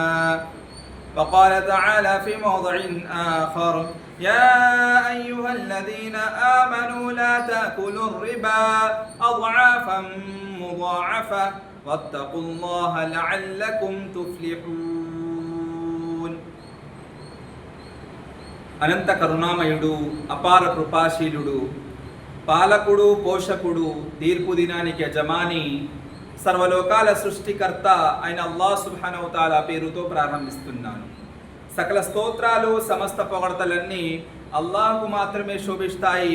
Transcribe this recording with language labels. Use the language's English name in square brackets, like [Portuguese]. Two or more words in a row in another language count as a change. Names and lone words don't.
[Arabic] وقال تعالى في موضع آخر: يا أيها الذين آمنوا لا تأكلوا الربا أضعافا مضاعفة واتقوا الله لعلكم تفلحون. [Telugu] అనంత కరుణామయుడు, అపార కృపాశీలుడు, పాలకుడు, పోషకుడు, తీర్పు దినానికి యజమాని, సర్వలోకాల సృష్టికర్త అయిన [Arabic] الله سبحانه وتعالى [Telugu] పేరుతో ప్రారంభిస్తున్నాను. సకల స్తోత్రాలు, సమస్త పొగడ్తలన్నీ అల్లాహ్కు మాత్రమే శోభిస్తాయి.